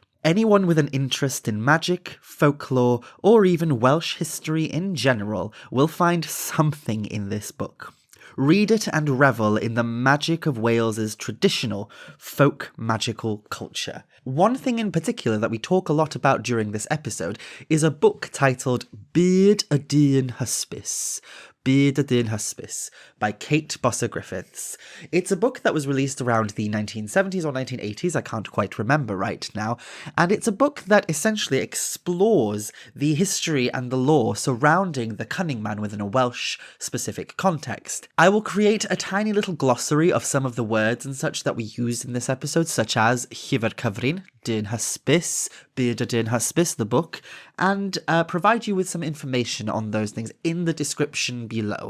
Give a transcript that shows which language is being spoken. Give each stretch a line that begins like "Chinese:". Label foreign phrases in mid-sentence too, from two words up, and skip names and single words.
English: Anyone with an interest in magic, folklore, or even Welsh history in general will find something in this book. Read it and revel in the magic of Wales's traditional folk magical culture. One thing in particular that we talk a lot about during this episode is a book titled Byd y Dyn Hysbys. Byd y Dyn Hysbys by Kate Bosse Griffiths. It's a book that was released around the 1970s or 1980s, I can't quite remember right now, and it's a book that essentially explores the history and the lore surrounding the Cunning man within a Welsh specific context. I will create a tiny little glossary of some of the words and such that we used in this episode, such as
Welsh: Llyfr Cyfrin, Dyn Hysbys,
English: Byd y Dyn Hysbys, the book, and provide you with some information on those things in the description below.